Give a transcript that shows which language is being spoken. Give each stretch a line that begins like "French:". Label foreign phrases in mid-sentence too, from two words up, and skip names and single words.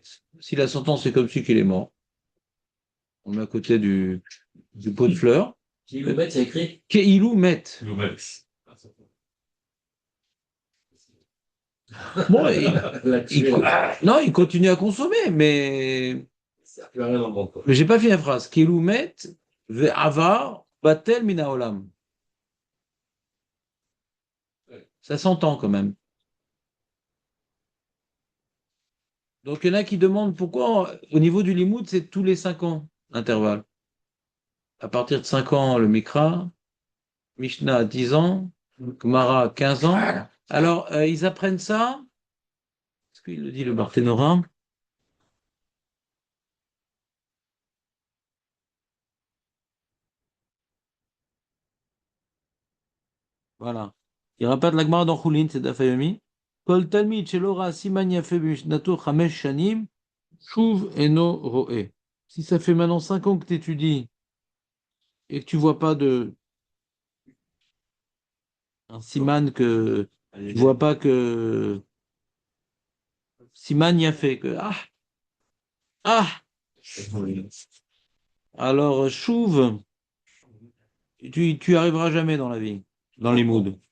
French: S'il a 100 ans, c'est comme si qu'il est mort. On le met à côté du pot de fleurs. Kilomètre, c'est écrit? Keiloumet. Bon, non, il continue à consommer, mais Ça fait rien dans le monde, quoi. j'ai pas fini la phrase.
Hebrew: כאילו מת, ועבר, בטל מן העולם.
French: Ça s'entend quand même. Donc, il y en a qui demandent pourquoi, au niveau du limoud, c'est tous les 5 ans, l'intervalle. À partir de 5 ans, le Mikra, Mishnah 10 ans, Gemara 15 ans. Alors, ils apprennent ça. Est-ce qu'il le dit, le Barthénora? Voilà. Il n'y aura pas de la Gemara dans Choulin, c'est d'Afayomi.
Hebrew: כל תלמיד שלא ראה סימן יפה במשנתו חמש שנים, שוב אינו רואה.
French: Si ça fait maintenant 5 ans que tu étudies et que tu vois pas un siman tu vois pas que
Hebrew: סימן יפה,
French: que alors Shuv, tu arriveras jamais dans la vie, dans les moods.